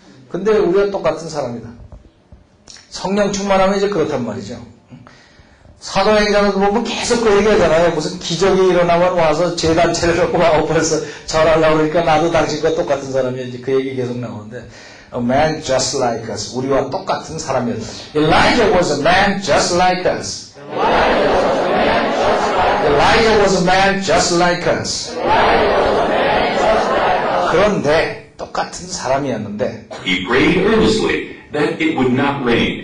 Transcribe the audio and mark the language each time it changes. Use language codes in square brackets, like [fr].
[ko] 근데 우리가 똑같은 사람이다. 성령 충만하면 이제 그렇단 말이죠. 사도행전을 보면 계속 그 얘기하잖아요. 무슨 기적이 일어나면 와서 재단체를 놓고 막 벌써 절하려고 그러니까 나도 당신과 똑같은 사람이야. 이제 그 얘기 계속 나오는데 [en] A man just like us. [ko] 우리와 똑같은 사람이었다. [en] Elijah was a man just like us. Elijah was a man just like us. [ko] 그런데 똑같은 사람이었는데 [en] He prayed earnestly that it would not rain.